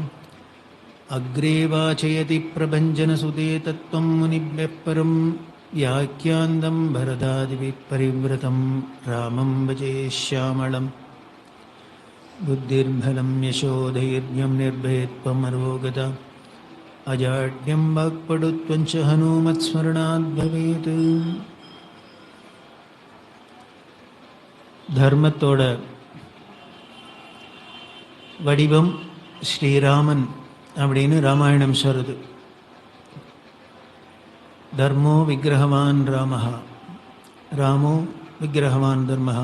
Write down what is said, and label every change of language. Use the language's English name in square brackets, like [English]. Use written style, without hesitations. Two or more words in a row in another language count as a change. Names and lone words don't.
[Sanskrit] अग्रे वाचयति प्रभञ्जनसुते तत्त्वं मुनिभ्यः परं व्याख्यान्दं भरदादिभिः परिव्रतं रामं भजे श्यामलं. बुद्धिर्बलं यशोधैर्यं निर्भयत्वमरोगता अजाड्यं वाक्पटुत्वञ्च हनूमत्स्मरणात् भवेत्. [Tamil] தர்மத்தோட வடிவம் ஸ்ரீராமன் அப்படின்னு ராமாயணம் சொல்லுது. [Sanskrit] धर्मो विग्रहवान् रामः, रामो विग्रहवान् धर्मः.